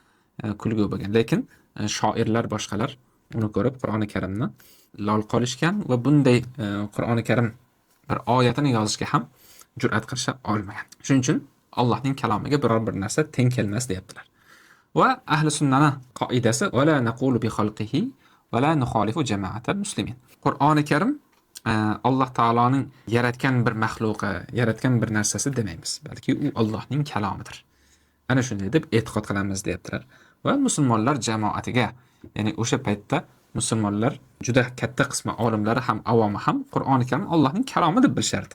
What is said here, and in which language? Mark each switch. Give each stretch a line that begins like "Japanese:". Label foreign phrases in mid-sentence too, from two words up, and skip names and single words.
Uzbek: Lekin shoirlar boshqalar uni ko'rib Qur'oni Karimni lol qolishgan va bunday Qur'oni Karim bir oyatini yozishga ham jur'at qilisha olmagan. Shuning uchun Allohning kalomiga biror bir narsa teng kelmas deyaptilar.
Arabic: وأهل السنة qoidasi ولا نقول بخلقه ولا نخالف جماعة المسلمين.
Uzbek: Qur'oni Karim Alloh taoloning yaratgan bir maxluqi, yaratgan bir narsasi demaymiz, balki u Allohning kalomidir. Ana shunday deb e'tiqod qilamiz deyaptilar. Va musulmonlar jamoatiga, ya'ni o'sha paytda musulmonlar juda katta qismi olimlari ham, avomi ham Qur'oni Karim Allohning kalomi deb bilishardi.